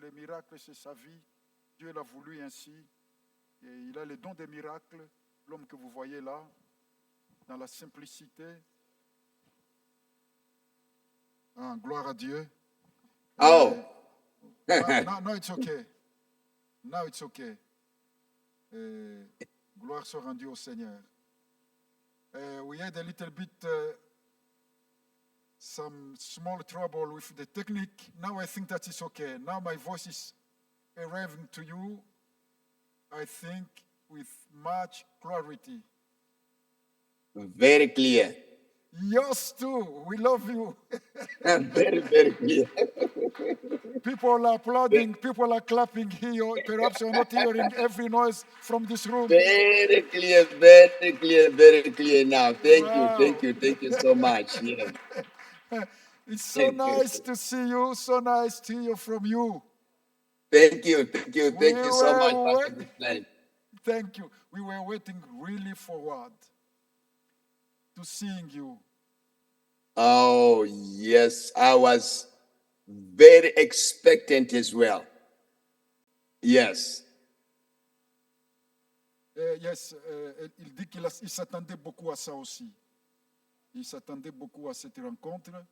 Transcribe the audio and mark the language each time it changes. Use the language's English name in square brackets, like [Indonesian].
[French] Les miracles, c'est sa vie. Dieu l'a voulu ainsi. Et il a le don des miracles, l'homme que vous voyez là, dans la simplicité. Ah, gloire à Dieu. Oh. [English] No, it's okay. Now it's okay. [French] Gloire soit rendue au Seigneur. [English] We had a little bit some small trouble with the technique. Now I think that it's okay. Now my voice is arriving to you, I think, with much clarity. Very clear. Yours too. We love you. Very, very clear. People are applauding. People are clapping here. Perhaps you're not hearing every noise from this room. Very clear, very clear, very clear now. Thank Wow. Thank you so much. Yeah. It's so nice to see you. So nice to hear from you. Thank you so much, Pastor Ghislaine. Thank you. We were waiting really forward to seeing you. Oh, yes, I was very expectant as well. Yes. Yes, [French] il dit qu'il s'attendait beaucoup à ça aussi. Il s'attendait beaucoup à cette rencontre.